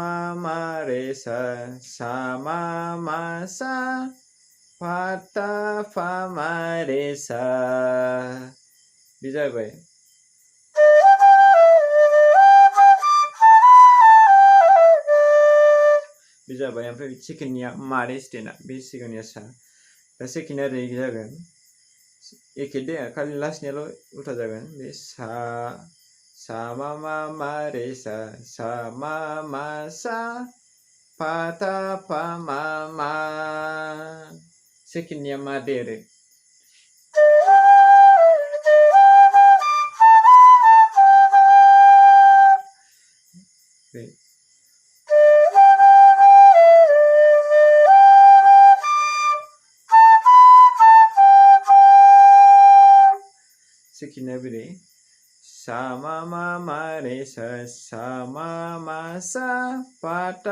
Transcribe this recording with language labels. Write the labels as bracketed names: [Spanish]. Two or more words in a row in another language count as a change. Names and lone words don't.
[Bodo] ma re sa ma sa fa ta fa ma re sa बे जाबाय बे जाबाय ओमफ्राय सेकेन्डनिया मारे स्टेना बे सिगांनिया सा दा सेकेन्डआ ओरै जागोन एखे दे खालि लास्टनियाल' उल्था जागोन बे सा ma re sa ma sa fa ta fa ma सेकेन्डनिया मा दे आरो बे सेकेन्डनिया बोरै सा ma re sa ma sa fa ta